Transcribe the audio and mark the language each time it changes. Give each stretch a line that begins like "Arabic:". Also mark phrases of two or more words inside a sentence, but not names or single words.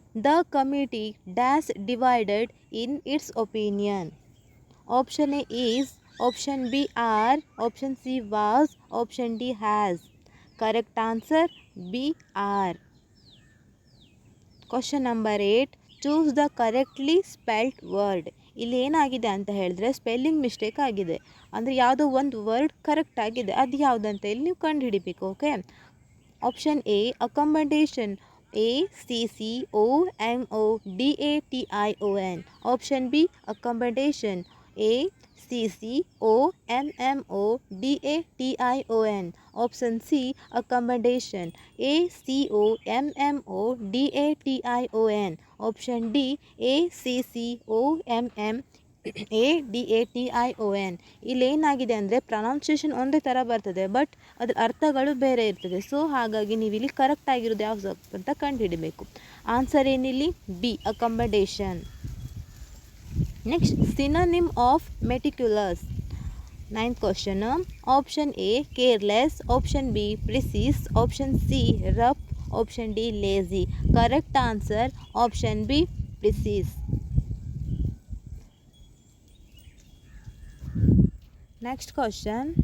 English: The committee dash divided in its opinion. Option A, is. Option B, are. Option C, was. Option D, has. Correct answer, B, are. Question number 8. Choose the correctly spelt word.
Kannada: ಇಲ್ಲಿ ಏನಾಗಿದೆ ಅಂತ ಹೇಳಿದ್ರೆ
English: spelling mistake
Kannada: ಆಗಿದೆ. ಅಂದರೆ ಯಾವುದೋ ಒಂದು
English: word correct
Kannada: ಆಗಿದೆ, ಅದು ಯಾವುದಂತ ಇಲ್ಲಿ ನೀವು ಕಂಡು ಹಿಡಿಬೇಕು.
English: Okay. Option A, accommodation. ACCOMODATION. Option B, accommodation. ACCOMMODATION. Option C, accommodation. ACOMMODATION. Option D, ACCOMMADATION.
Kannada: ಇಲ್ಲೇನಾಗಿದೆ ಅಂದರೆ ಪ್ರೊನೌನ್ಸಿಯೇಷನ್ ಒಂದೇ ಥರ ಬರ್ತದೆ, ಬಟ್ ಅದರ ಅರ್ಥಗಳು ಬೇರೆ ಇರ್ತದೆ. ಸೊ ಹಾಗಾಗಿ ನೀವು ಇಲ್ಲಿ ಕರೆಕ್ಟ್ ಆಗಿರೋದು ಯಾವುದು ಅಂತ ಕಂಡುಹಿಡಬೇಕು.
English: ಆನ್ಸರ್ ಏನಿಲ್ಲಿ? B, accommodation. Next, synonym of meticulous. 9th question. Option A, careless. Option B, precise. Option C, rough. Option D, lazy. Correct answer, option B, precise. Next question.